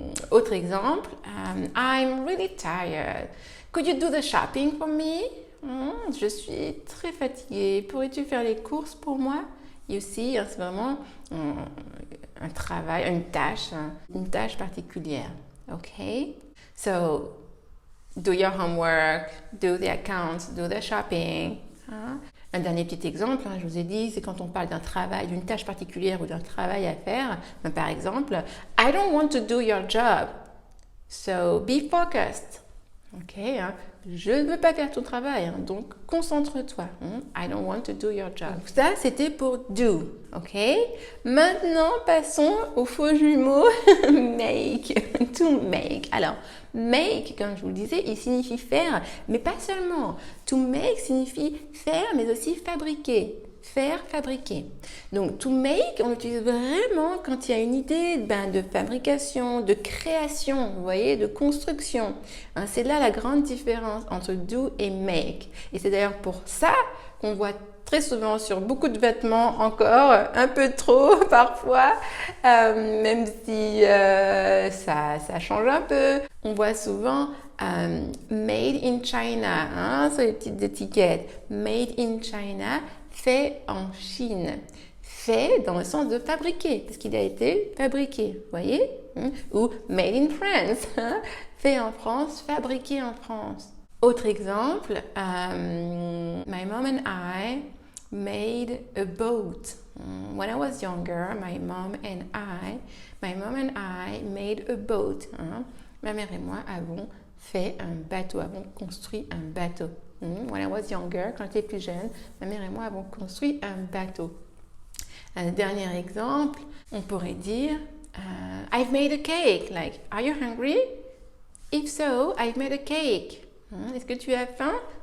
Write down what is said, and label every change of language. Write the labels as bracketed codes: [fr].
[fr] Autre exemple, [en] I'm really tired. Could you do the shopping for me? [fr] Je suis très fatiguée. Pourrais-tu faire les courses pour moi? [en] You see, [fr] c'est vraiment un travail, une tâche particulière. Ok? [en] So, do your homework, do the accounts, do the shopping. [fr] Un dernier petit exemple, je vous ai dit, c'est quand on parle d'un travail, d'une tâche particulière ou d'un travail à faire. Par exemple, [en] I don't want to do your job. So, be focused. [fr] Ok, je ne veux pas faire ton travail, donc concentre-toi. [en] I don't want to do your job. [fr] Donc ça, c'était pour do. Ok, maintenant passons au faux jumeau make. To make. Alors, make, comme je vous le disais, il signifie faire, mais pas seulement. To make signifie faire, mais aussi fabriquer. Faire, fabriquer. Donc, to make, on l'utilise vraiment quand il y a une idée de fabrication, de création, vous voyez, de construction. C'est là la grande différence entre do et make. Et c'est d'ailleurs pour ça qu'on voit très souvent sur beaucoup de vêtements encore, un peu trop parfois, même si ça change un peu. On voit souvent made in China, sur les petites étiquettes. Made in China, fait en Chine. Fait dans le sens de fabriquer, parce qu'il a été fabriqué, vous voyez? Ou made in France, fait en France, fabriqué en France. Autre exemple, [en] my mom and I made a boat. When I was younger, my mom and I made a boat. [fr] Ma mère et moi avons fait un bateau, avons construit un bateau. [en] When I was younger, [fr] quand j'étais plus jeune, ma mère et moi avons construit un bateau. Un dernier exemple, on pourrait dire [en] I've made a cake. Like, are you hungry? If so, I've made a cake. [fr] Est-ce que tu as faim?